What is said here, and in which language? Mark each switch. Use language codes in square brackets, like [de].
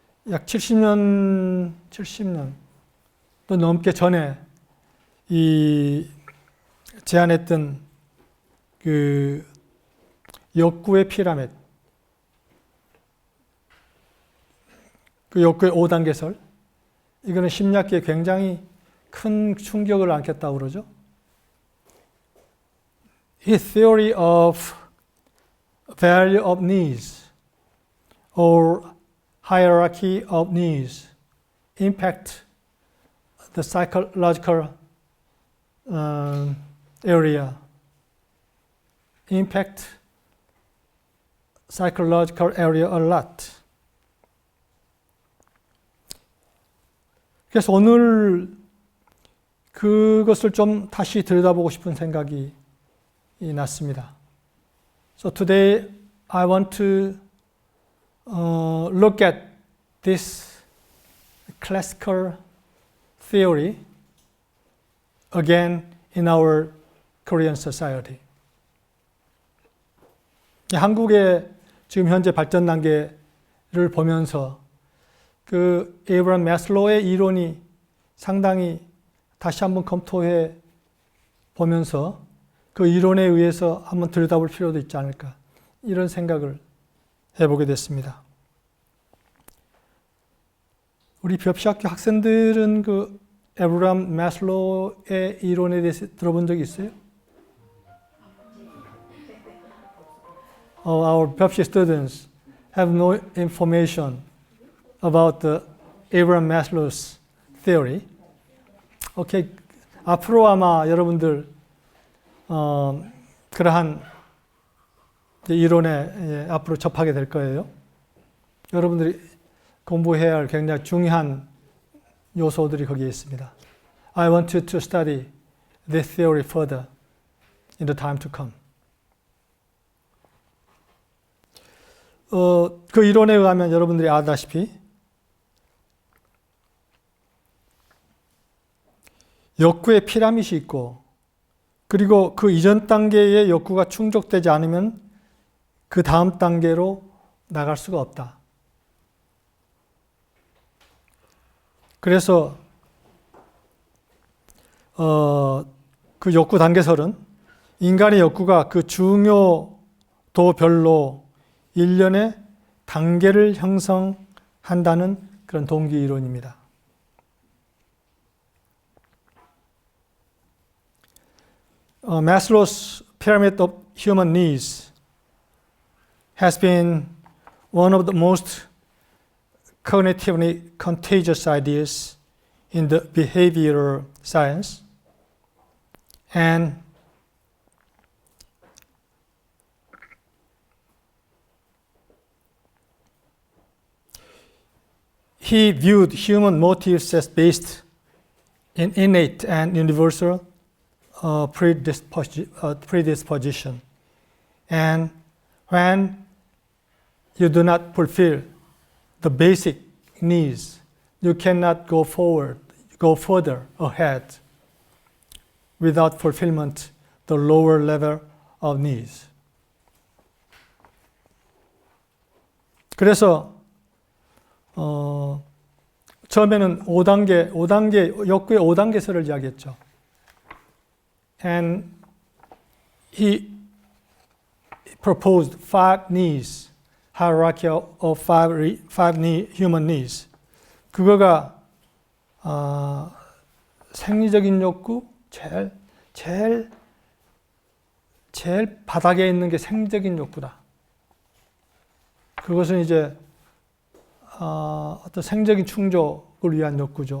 [ko] 약 70년 또 넘게 전에 이 제안했던 그 욕구의 피라미드, 그 욕구의 5단계설, 이거는 심리학계에 굉장히 큰 충격을 안겼다고 그러죠. [en] His theory of value of needs or hierarchy of needs impact the psychological area, impact psychological area a lot. [ko] 그래서 오늘 그것을 좀 다시 들여다보고 싶은 생각이 났습니다. [en] So today I want to look at this classical theory again in our Korean society. [ko] 한국의 지금 현재 발전 단계를 보면서 그 에이브람 매슬로우의 이론이 상당히 다시 한번 검토해 보면서 그 이론에 의해서 한번 들여다볼 필요도 있지 않을까, 이런 생각을 해보게 됐습니다. 우리 벽시학교 학생들은 그 에이브람 매슬로우의 이론에 대해서 들어본 적이 있어요? [en] Our 벽시 students have no information about the Abraham Maslow's theory. [ko] 오케이, 앞으로 아마 여러분들 그러한 이론에 앞으로 접하게 될 거예요. 여러분들이 공부해야 할 굉장히 중요한 요소들이 거기에 있습니다. [en] I want you to study this theory further in the time to come. [ko] 그 이론에 의하면 여러분들이 아다시피 욕구의 피라밋이 있고, 그리고 그 이전 단계의 욕구가 충족되지 않으면 그 다음 단계로 나갈 수가 없다. 그래서 그 욕구 단계설은 인간의 욕구가 그 중요도별로 일련의 단계를 형성한다는 그런 동기 이론입니다. [en] Maslow's pyramid of human needs has been one of the most cognitively contagious ideas in the behavioral science, and he viewed human motives as based in innate and universal predisposition. And when you do not fulfill the basic needs, you cannot go further ahead without fulfillment the lower level of needs. [ko] 그래서 처음에는 5단계 욕구의 5단계설을 이야기했죠. [en] And he proposed 5 needs, hierarchy of 5 human needs. [ko] 그거가 생리적인 욕구, 제일 바닥에 있는 게 생리적인 욕구다. 그것은 이제 어떤 생적인 충족을 위한 욕구죠.